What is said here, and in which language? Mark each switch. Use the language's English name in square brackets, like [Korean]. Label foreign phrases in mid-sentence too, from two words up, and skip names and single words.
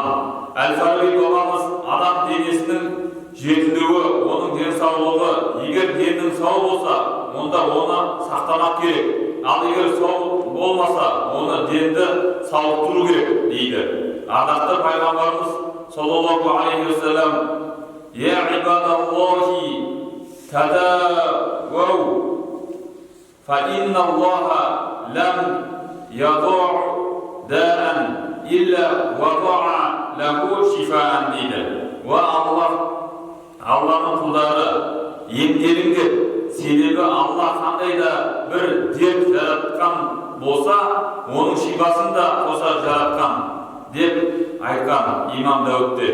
[Kazakh] Әл-Фараби бабамыз адам денесінің жетілуі, оның денсаулығы, егер деннің сау болса, онда оны сақтамақ керек. Ал егер сау болмаса, оны денді сауықтыру керек дейді. Ардақты пайғамбарымыз [Arabic] صلى الله عليه وسلم: «يا عباد الله تداووا, فإن الله لم يضع داء إلا وضع له شفاء» дейді. [Kazakh] Ва Алланың құлдары, емделіңдер, себебі Алла қандай да бір дерт жаратқан болса, оның шипасын да қоса жаратқан деп айтқан имам Дәуітте.